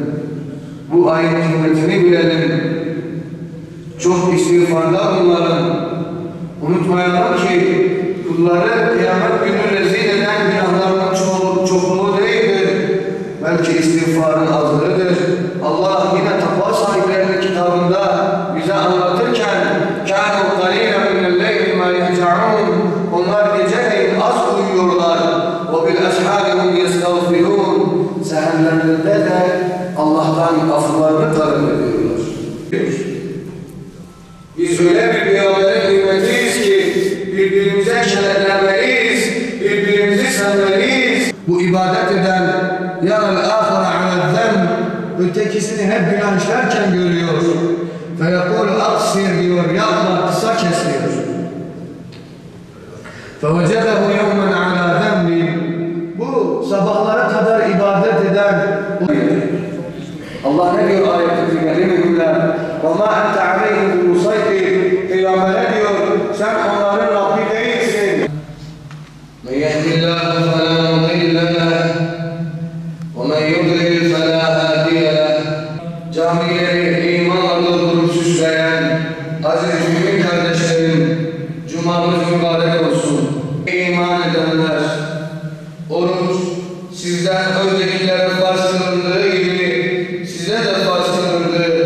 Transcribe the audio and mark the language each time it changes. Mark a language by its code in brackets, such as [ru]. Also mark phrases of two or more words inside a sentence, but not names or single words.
[tr] Bu ayın kıymetini bilelim. Çok istiğfarda bulunalım. Unutmayalım ki kulları kıyamet günü rezil eden günahların çokluğu değildir. Belki istiğfarın azlığıdır. Allah yine takva sahiplerinin kitabında bize anlatırken [ar] كَانُوا قَلِيلًا مِنَ اللَّيْلِ مَا يَهْجَعُونَ [tr] Onlar geceleyin az uyuyorlar. [ar] وَبِالْأَسْحَارِ هُمْ يَسْتَغْفِرُونَ [tr] Seherlerinde de Allah'tan aflarını talep ediyorlar. Biz öyle bir peygamberin ümmetiyiz ki birbirimize kenetlenmeliyiz, birbirimizi sevmeliyiz. Bu ibadet eden [ar] يَرَى الْآخَرَ عَلَى الذَّنْبِ [tr] Ötekisini hep günah işlerken görüyor. [ar] فَيَقُولُ اَقْصِرْ [tr] diyor, yapma, kısa kes diyor. [ar] فَوَجَدَهُ يَوْمًا عَلَى ذَنْبِ [tr] Bu sabahlara kadar ibadet eden Allah ne diyor ayet-i kerimede? [ar] وَمَا أَنْتَ عَلَيْهِمْ بِمُسَيْطِرٍ [tr] Peygamber'e diyor, sen onların Rabbi değilsin. [ar] مَنْ يَهْدِ اللّٰهُ فَلَا مُضِلَّ لَهُ وَمَنْ يُضْلِلْ فَلَا هَادِيَ لَهُ [tr] Camileri imanla doldurup süsleyen aziz mümin kardeşlerim, Cuma'mız mübarek olsun. İman edenler, oruç sizden öncekilere farz kılındığı gibi size de farz kılındı.